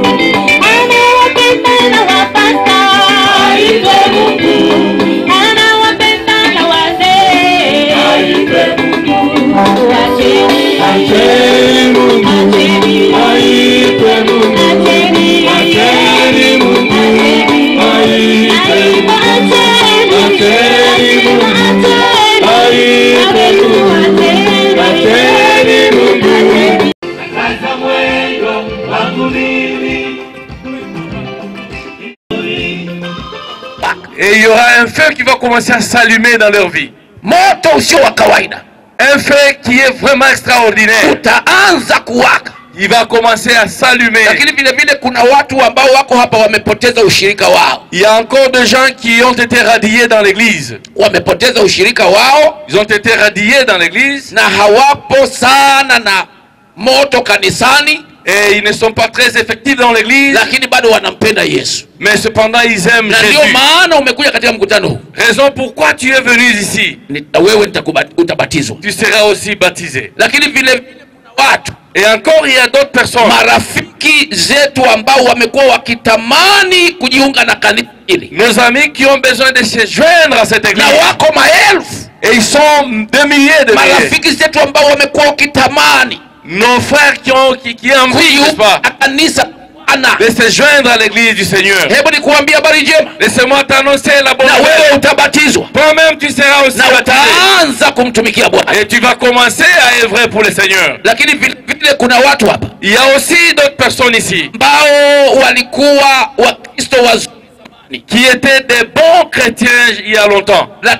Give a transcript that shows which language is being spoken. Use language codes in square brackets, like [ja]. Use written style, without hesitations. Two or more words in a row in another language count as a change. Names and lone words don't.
[sw] Anawapenda na wapasta aitwe Mungu, anawapenda na wazee aitwe Mungu, acheni Mungu aitwe Mungu, acheni Mungu aitwe Mungu, acheni Mungu aitwe Mungu, acheni Mungu. Kaza mwendo wangu mimi. [fr] Et il y aura un feu qui va commencer à s'allumer dans leur vie. [sw] Moto usio wa kawaida. [fr] Un feu qui est vraiment extraordinaire. [sw] Utaanza kuwaka. [fr] Il va commencer à s'allumer. [sw] Lakini vile vile kuna watu ambao wako hapa wamepoteza ushirika wao. [fr] Il y a encore des gens qui ont été radiés dans l'église. [sw] Wamepoteza ushirika wao. [fr] Ils ont été radiés dans l'église. [sw] Na hawapo sana na moto kanisani. [fr] Et ils ne sont pas très effectifs dans l'église. [sw] Lakini bado wanampenda Yesu. [fr] Mais cependant ils aiment [sw] na [fr] Jésus. [sw] Ndio maana umekuja katika mkutano huu. [fr] Raison pourquoi tu es venu ici. [sw] Wewe utabatizwa. [fr] Tu seras aussi baptisé. [sw] Lakini vile kuna watu. [fr] Et encore il y a d'autres personnes. [sw] Marafiki zetu ambao wamekuwa wakitamani kujiunga na kanisa hili. [fr] Nos amis qui ont besoin de se joindre à cette église. [sw] Na wako maelfu. [fr] Et ils sont des milliers de milliers. [sw] Marafiki zetu ambao wamekuwa wakitamani. [fr] Nos frères qui ont envie, n'est-ce pas, de se joindre à l'église du Seigneur. Laissez-moi t'annoncer la bonne nouvelle. Toi-même tu seras aussi baptisé. Et tu vas commencer à œuvrer pour le Seigneur. Il y a aussi d'autres personnes ici qui étaient des bons chrétiens il y a longtemps.